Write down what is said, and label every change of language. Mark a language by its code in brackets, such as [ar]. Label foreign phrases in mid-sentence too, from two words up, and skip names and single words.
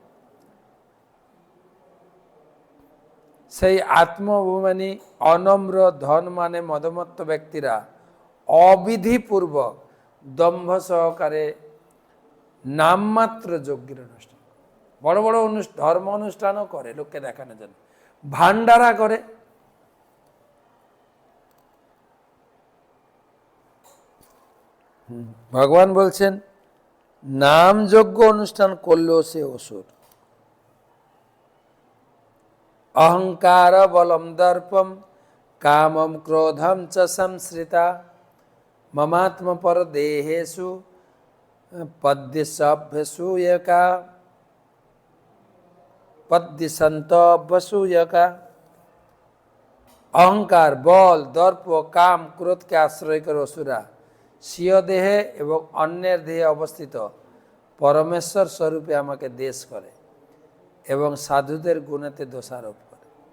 [bn] সেই আত্মঅভিমানী অনম্র ধন মানে মদমত্ত ব্যক্তিরা অবিধিপূর্বক দম্ভ সহকারে নামমাত্র যজ্ঞের অনুষ্ঠান, বড় বড় ধর্ম অনুষ্ঠানও করে লোককে দেখানোর জন্য, ভান্ডারা করে। ভগবান বলছেন নাম যজ্ঞ অনুষ্ঠান করলেও সে অসুর। [sa] অহংকার বলম দর্পম কামম ক্রোধম চ সংশ্রিতা মমাত্মপর দেহেষু পদ্যসভ্যসূয়কা পদ্যসন্তভ্যসূয়কা। [bn] অহংকার, বল, দর্প, কাম, ক্রোধকে আশ্রয় করে অসুরা স্বীয় দেহে এবং অন্যের দেহে অবস্থিত পরমেশ্বর স্বরূপে আমাকে দেশ করে এবং সাধুদের গুণেতে দোষারোপ করে।